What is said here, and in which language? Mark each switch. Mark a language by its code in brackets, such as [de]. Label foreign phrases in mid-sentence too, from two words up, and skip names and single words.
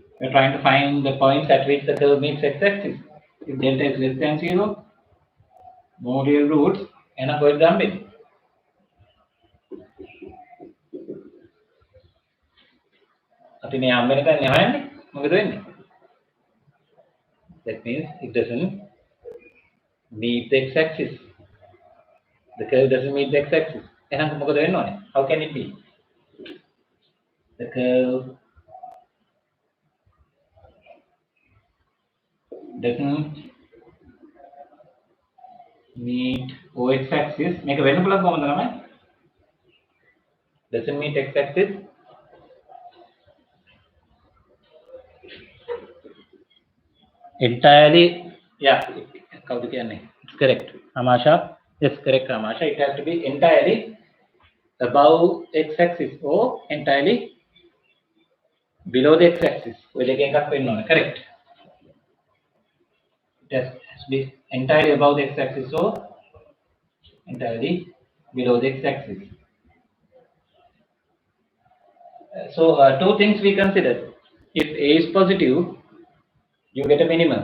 [en] points at which the curve meets x-axis. If delta is less than 0, module roots [si] එහෙනම් කොහෙද හම්බෙන්නේ? අපි මේ හම්බ වෙන තැන යවන්නේ මොකද වෙන්නේ? [en] That means it doesn't meet the x-axis. The curve doesn't meet the x-axis. [si] එහෙනම් මොකද වෙන්න ඕනේ? [en] How can it be? The curve doesn't meet x-axis. [si] මේක වෙන්න පුළුවන් කොහොමද ළමයි? [en] Doesn't meet x-axis. Entirely, yeah, [si] කවුද කියන්නේ? [en] It's correct. Amasha, yes, correct, Amasha. It has to be entirely above x-axis or entirely below the x-axis. [si] ඔය දෙකෙන් එකක් වෙන්න ඕනේ. [en] Correct. It has to be entirely above the x-axis or entirely below the x-axis. So two things we consider. If A is positive, you get a minimum.